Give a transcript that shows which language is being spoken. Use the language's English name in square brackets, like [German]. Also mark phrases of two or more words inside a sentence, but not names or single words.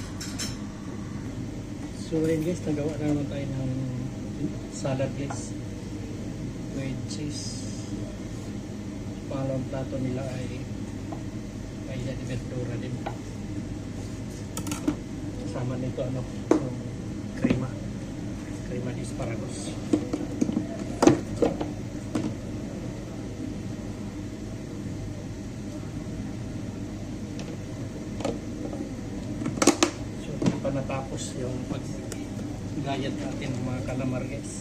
[Filipino] So ayun guys, nagawa na naman tayo ng salad guys. [English] With cheese. [Filipino] Pangalawang plato nila ay kaya [Italian] di verdura [Filipino] din. Kasama nito yung crema. [Italian] Crema di asparagus. [Filipino] Natapos yung paggayat natin ng mga calamar guys.